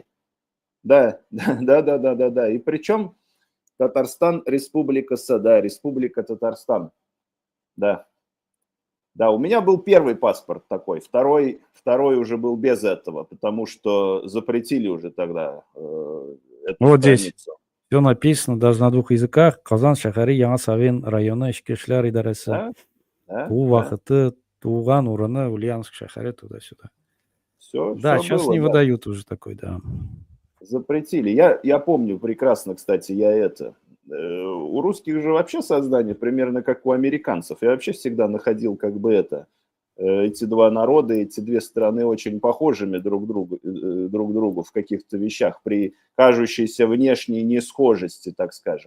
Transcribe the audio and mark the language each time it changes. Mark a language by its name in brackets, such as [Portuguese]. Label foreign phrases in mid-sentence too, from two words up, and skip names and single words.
[Russian] Да. И причем Татарстан, Республика С, да, Республика Татарстан. Да. Да, у меня был первый паспорт такой, второй уже был без этого, потому что запретили уже тогда эту Вот здесь страницу. все написано даже на 2 языках. [Tatar] Казан шәһәре Яңа Савин районы Эчке эшләр идарәсе. [Russian] Да, да, [Tatar] Туу [Russian] да. [Tatar] вакыты, туган урыны Ульяновск шәһәре [Russian] туда-сюда. Все Да, сейчас было, не да. выдают уже такой, да. Запретили. Я помню прекрасно, кстати, у русских же вообще сознание примерно как у американцев. Я вообще всегда находил эти два народа, эти две страны очень похожими друг другу в каких-то вещах при кажущейся внешней несхожести, так скажем.